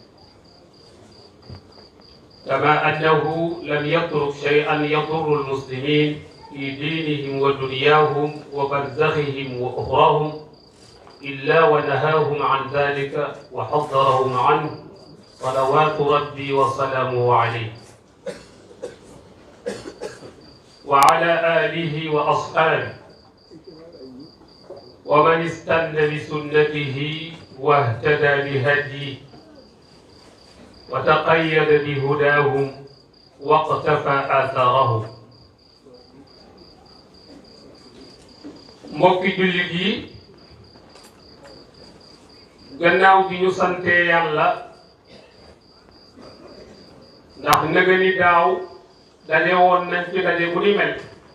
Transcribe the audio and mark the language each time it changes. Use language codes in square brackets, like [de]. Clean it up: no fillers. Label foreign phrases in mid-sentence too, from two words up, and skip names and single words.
[ar] كما أنه لم يترك شيئا يضر المسلمين في دينهم ودنياهم وبرزخهم وأخراهم إلا ونهاهم عن ذلك وحذرهم عنه صلوات ربي وسلامه عليه وعلى آله وأصحابه ومن استنى بسنته واهتدى بهديه وتقيد بهداهم واقتفى آثارهم [wo] mbokki jullit yi gannaaw bi ñu sante yàlla ndax nëga ni daaw daje woon nañ ci daje bu ni mel